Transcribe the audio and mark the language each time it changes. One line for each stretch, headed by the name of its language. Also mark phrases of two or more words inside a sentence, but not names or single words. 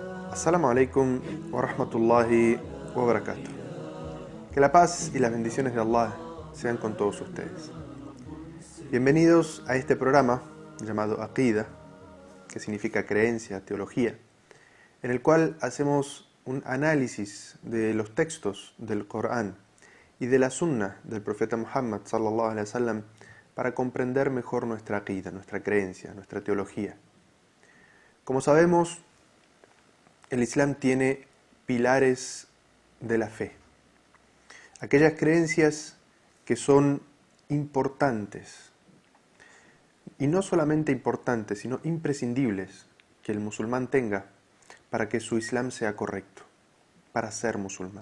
Arabic: السلام عليكم ورحمة الله وبركاته.
Spanish: Que la paz y las bendiciones de Allah sean con todos ustedes. Bienvenidos a este programa llamado Aqida, que significa creencia, teología, en el cual hacemos un análisis de los textos del Corán y de la Sunna del profeta Muhammad
Arabic: صلى الله عليه وسلم
Spanish: para comprender mejor nuestra aqida, nuestra creencia, nuestra teología. Como sabemos, el Islam tiene pilares de la fe. Aquellas creencias que son importantes, y no solamente importantes, sino imprescindibles que el musulmán tenga para que su Islam sea correcto, para ser musulmán.